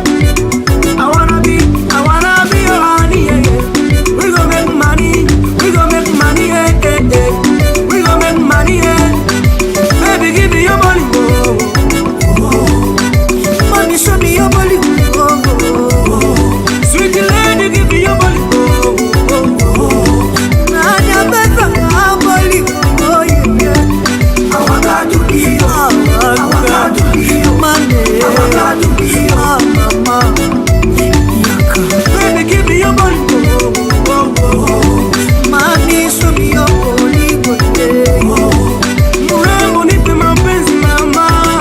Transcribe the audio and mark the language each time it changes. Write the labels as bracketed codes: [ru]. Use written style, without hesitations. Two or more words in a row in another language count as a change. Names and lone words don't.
[en] I wanna be your honey, yeah. We gon' make money, yeah, yeah, yeah. We gon' make money, yeah. Baby, give me your money, oh. Money, show me your money, oh. Sweet lady, give me your body, oh, oh, oh. [sw] Nanya besa, [en] body, oh, yeah. I want to be your, I want to be your money, I want to be your mama. Baby, give me your body, oh, oh, oh. Money, show me your body, oh. [sw] Murembo, nipe mapenzi, mama.